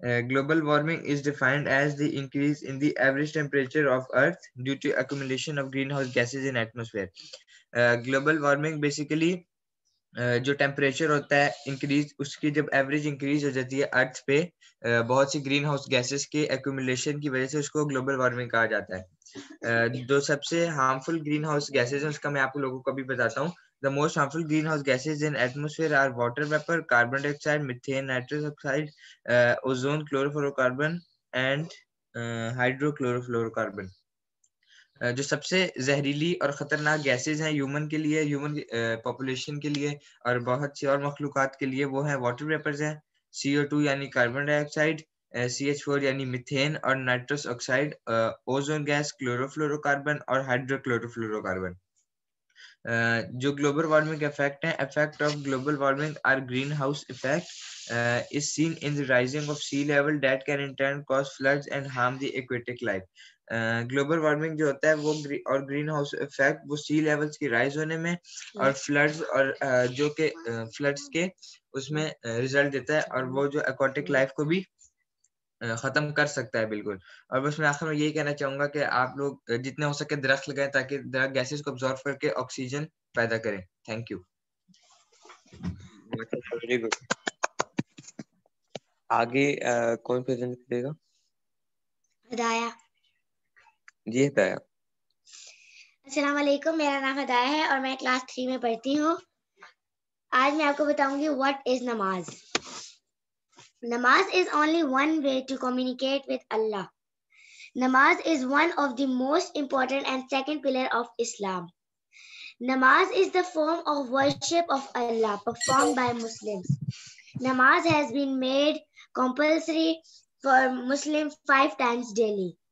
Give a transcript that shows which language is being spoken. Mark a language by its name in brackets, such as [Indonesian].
[English] Global warming is defined as the increase in the average temperature of Earth due to accumulation of greenhouse gases in atmosphere. [Urdu] Global warming basically جو temperature ہوتا ہے increase, اس کی جب average increase ہو جاتی ہے ارتھ پہ بہت سی green house gases کے ایکومولیشن کی وجہ سے, اس کو گلوبل وارمنگ کہا جاتا ہے. جو سب سے ہارمفل گرین ہاؤس گیسز ہیں اس کا میں آپ لوگوں کو بھی بتاتا ہوں. [English] The most harmful greenhouse gases in atmosphere are water vapor, carbon dioxide, methane, nitrous oxide, ozone, chlorofluorocarbon and hydrochlorofluorocarbon. [Urdu] جو سب سے زہریلی اور خطرناک گیسز ہیں ہیومن کے لیے, ہیومن پاپولیشن کے لیے اور بہت سی اور مخلوقات کے لیے, وہ ہیں واٹر ویپرز ہیں, CO2 یعنی کاربن ڈائی آکسائڈ, CH4 یعنی میتھین اور nitrous oxide, ozone gas, chlorofluoro carbon اور ہائیڈرو کلوروفلورو کاربن. جو گلوبل وارمنگ افیکٹ ہیں, [English] Effect of global warming or greenhouse effect is seen in the rising of sea level that can in turn cause floods and harm the aquatic life. [Urdu] Global warming جو ہوتا ہے وہ اور green house effect وہ سی levels کی rise ہونے میں اور فلڈز اور جو کہ فلڈز کے اس میں ریزلٹ دیتا ہے, اور وہ جو ایکواٹک لائف کو بھی ختم کر سکتا ہے بالکل. اور بس میں آخر میں یہی کہنا چاہوں گا کہ آپ لوگ جتنے ہو سکے درخت لگائیں تاکہ درخت گیسز کو ابزارو کر کے آکسیجن پیدا کریں. Thank you. آگے کون پریزنٹ کرے گا؟ ہدایہ. جی ہدایہ. السلام علیکم, میرا نام ہدایہ ہے اور میں کلاس 3 میں پڑھتی ہوں. آج میں آپ کو بتاؤں گی [English] What is namaz. Namaz is only one way to communicate with Allah. Namaz is one of the most important and second pillar of Islam. Namaz is the form of worship of Allah performed by Muslims. Namaz has been made compulsory for Muslims 5 times daily.